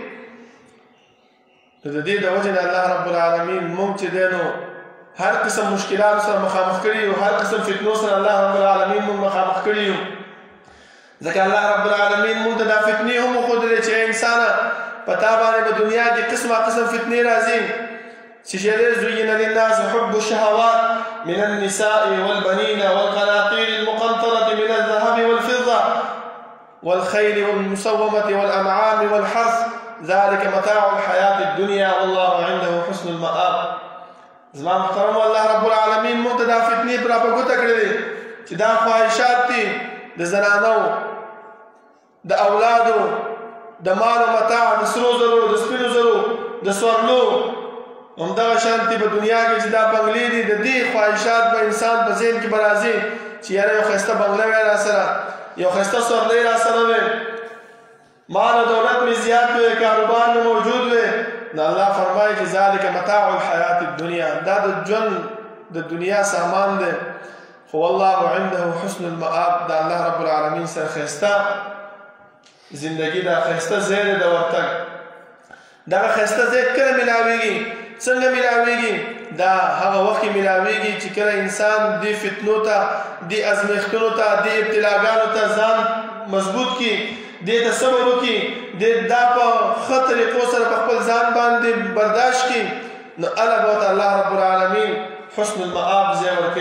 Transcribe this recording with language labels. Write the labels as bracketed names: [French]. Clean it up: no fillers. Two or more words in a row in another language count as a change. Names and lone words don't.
[Pashto] نو د دې د وجې نه الله رب العالمین مونږ چې دی نو هر قسم مشکلات سره مخامخ کړي یو، هر قسم فتنو سره الله رب العالمین مونږ مخامخ کړي یو. ځکه الله رب العالمین مونږ ته دا فتنې هم وښودلې چې انسانه په تا باندې په دنیا کې قسمه قسم فتنې راځي. څه شی دی؟ [Arabic] زُیِّنَ لِلنَّاسِ حُبُّ الشَّهَوَاتِ مِنَ النِّسَاءِ وَالْبَنِينَ وَالْقَنَاطِيرِ الْمُقَنطَرَةِ مِنَ الذَّهَبِ وَالْفِضَّةِ وَالْخَيْلِ وَالْمُسَوَّمَةِ وَالْأَنْعَامِ وَالْحَرْثِ ذَلِكَ مَتَاعُ الْحَيَاةِ الدُّنْيَا وَاللَّهُ عِنْدَهُ حُسْنُ الْمَآبِ. [Pashto] زما محترم، الله رب العالمین موږ ته دا فتنې پر راپګوته کړې دي چې دا خواهشات دي د زنانو، د اولادو، د مال و متاع، د سرو زرو، د سپینو زرو، د سورلو، همدغه شانتې په دنیا کې چې دا بنګلې دي، د دې خواهشات به انسان په ذهن کې به راځي چې یاره یو ښایسته بنګله وی را سره، یو ښایسته سورلۍ را سره وی، مال و دولت مې زیات وی، کاروبار مې موجود وی. نو الله فرمایي چې [Arabic] ذلک متاع الحیات الدنیا، [Pashto] دا د ژوند د دنیا سامان دی، خو [Arabic] والله عنده حسن المآب، [Pashto] د الله رب العالمین سره ښایسته زندګي ده، ښایسته ځای دی د ورتګ. دغه ښایسته ځای کله میلاویږي څنګه ملاویږي؟ دا هغه وخت ملاویږي چې کله انسان دې فتنو ته، دې ازمیښتونو ته، دې ابتلاګانو ته ځان مضبوط کړي، دې ته صبر وکړي، دې دا په ښه طریقو سره په خپل ځان باندې برداشت کړي، نو هله به ورته الله رب العالمین [Arabic] حسن المآب [Pashto] ځای ورکوي.